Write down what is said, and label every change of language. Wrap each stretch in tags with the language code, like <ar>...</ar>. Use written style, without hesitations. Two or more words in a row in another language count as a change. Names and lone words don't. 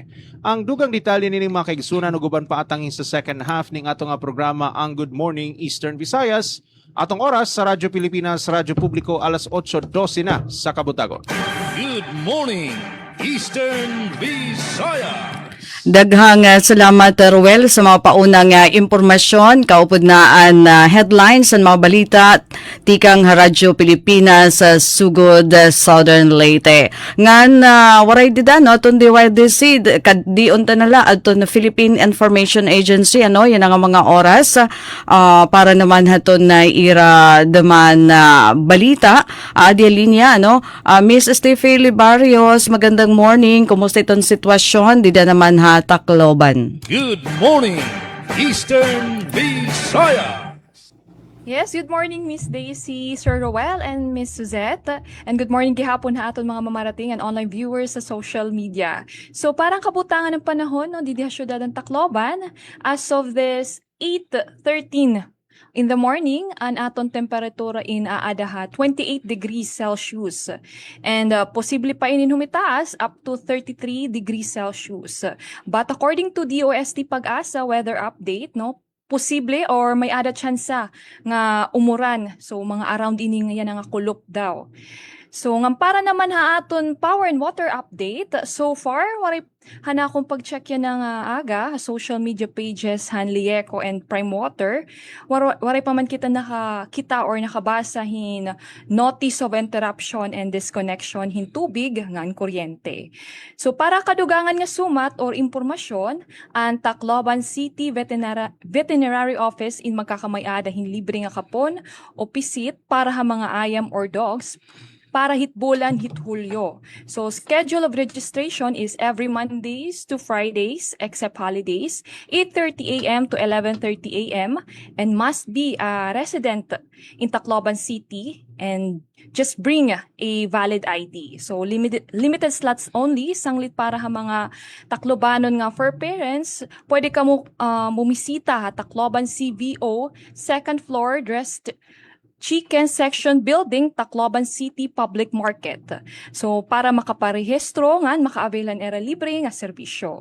<ceb>Ang dugang detalye nining mga kaigsunan ug uban pa atangin sa</ceb> <en>second half</en> <ceb>ning atong programa ang Good Morning Eastern Visayas. Atong oras sa Radyo Pilipinas, Radyo Publiko alas 8:12 na sa Kabutagon.</ceb> <en>Good morning, Eastern Visayas.</en> <ceb>Daghang salamat, Ruel, sa mga paunang impormasyon, kaupod-naan headlines sa mga balita, tikang Radyo Pilipinas sa Sugod, Southern Leyte.</ceb> <war>Ngan, waray dida, no, itong DYDC, di unta nala, itong Philippine Information Agency, ano, yan ang mga oras, para naman haton na ira daman balita, di linya, ano, Miss Steffi Libarios, magandang morning, kumusta itong sitwasyon, di da naman Tacloban.</war> <en>Good morning, Eastern Visayas. Yes, good morning Miss Daisy, Sir Roel, and Miss Suzette. And good morning</en> <war>gihapon ha aton mga mamarating and</war> <en>online viewers</en> <war>sa</war> <en>social media.</en> <war>So parang kabutangan ng panahon no, didi syudad ng Tacloban</war> <en>as of this 8:13 in the morning,</en> <war>ang aton temperatura in aadaha 28 degrees Celsius. And posible pa inin humitaas up to 33 degrees Celsius. But according to DOST Pag-asa</war> <en>weather update,</en> <war>no, posible or may ada tsansa nga umuran. So mga around ining yan nga kulop daw. So para naman ha aton</war> <en>power and water update,</en> <war>so far waray hana akong pag-check yan ng aga</war> <en>social media pages</en> <war>Hanlieco and Prime Water, waray pa man kita nakakita or nakabasahin</war> <en>notice of interruption and disconnection</en> <war>hin tubig ngan kuryente. So para kadugangan nga sumat or impormasyon, ang Tacloban City Veterinary Office in magkakamay-ada hin libre nga kapon o pisit para ha mga ayam or dogs para hitbulan hit-Hulyo.</war> <en>So, schedule of registration is every Mondays to Fridays, except holidays, 8:30 a.m. to 11:30 a.m. and must be a resident in Tacloban City and just bring a valid ID. So, limited slots only,</en> <war>sanglit para ha mga Taclobanon nga</war> <en>for parents.</en> <war>Pwede ka mo bumisita ha Tacloban CVO,</war> <en>second floor, dressed Chicken Section Building,</en> <war>Tacloban City Public Market. So, para makaparehistro nga, maka-availan era libre nga serbisyo.</war>